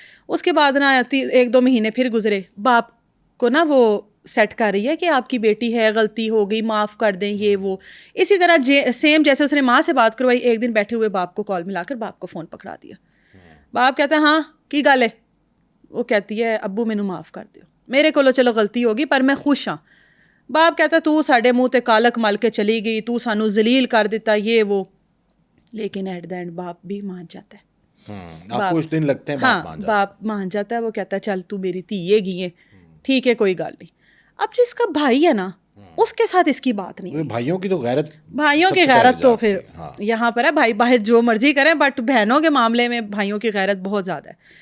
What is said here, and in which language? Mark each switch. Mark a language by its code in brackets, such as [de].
[ur] اس کے بعد نا 1-2 مہینے پھر گزرے. باپ کو نا وہ سیٹ کر رہی ہے کہ آپ کی بیٹی ہے, غلطی ہو گئی, معاف کر دیں, یہ وہ. اسی طرح سیم جیسے اس نے ماں سے بات کروائی, ایک دن بیٹھے ہوئے باپ کو کال ملا کر باپ کو فون پکڑا دیا. باپ کہتا ہے [pa] ہاں کی گل ہے. [ur] وہ کہتی ہے [pa] ابو مینوں معاف کر دیو, میرے کو چلو غلطی ہوگی پر میں خوش ہاں. [ur] باپ کہتا [pa] تو ساڈے منہ تے کالک مل کے چلی گئی, تو سانو ذلیل کر دیتا, [ur] یہ وہ. لیکن [en] at the end [ur] باپ بھی مان جاتا ہے. کچھ دن لگتے ہیں, باپ مان جاتا ہے. وہ کہتا ہے [pa] چل تو میری دھی ہے گی ہے, ٹھیک ہے کوئی گل نہیں. [ur] اب جو اس کا بھائی ہے نا اس کے ساتھ اس کی بات نہیں. بھائیوں کی تو غیرت, بھائیوں کی غیرت تو پھر یہاں پر ہے, بھائی باہر جو مرضی کریں, بٹ بہنوں کے معاملے میں بھائیوں کی غیرت بہت زیادہ ہے.